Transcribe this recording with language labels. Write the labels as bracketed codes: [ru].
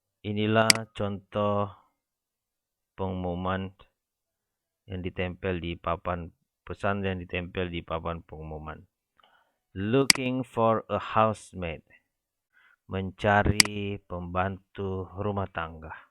[id] Inilah contoh pengumuman yang ditempel di papan pesan yang ditempel di papan pengumuman. [en] Looking for a housemaid. [id] Mencari pembantu rumah tangga.